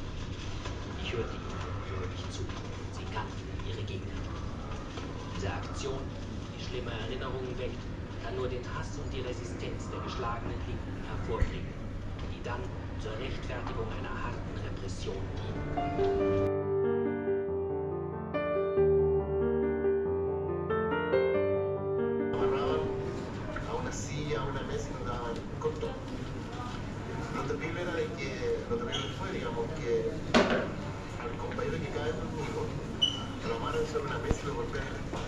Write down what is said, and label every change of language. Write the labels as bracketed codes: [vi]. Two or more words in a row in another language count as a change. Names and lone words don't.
[de] Ich hörte ihnen ungläubig zu. Sie kannten ihre Gegner. Diese Aktion, die schlimme Erinnerungen weckt, kann nur den Hass und die Resistenz der geschlagenen Linken hervorbringen. Die die dann zur Rechtfertigung einer harten Repression dienen. [es] Lo terrible fue, digamos, que al compañero que cae conmigo, lo amarran sobre una mesa y lo golpean en la espalda.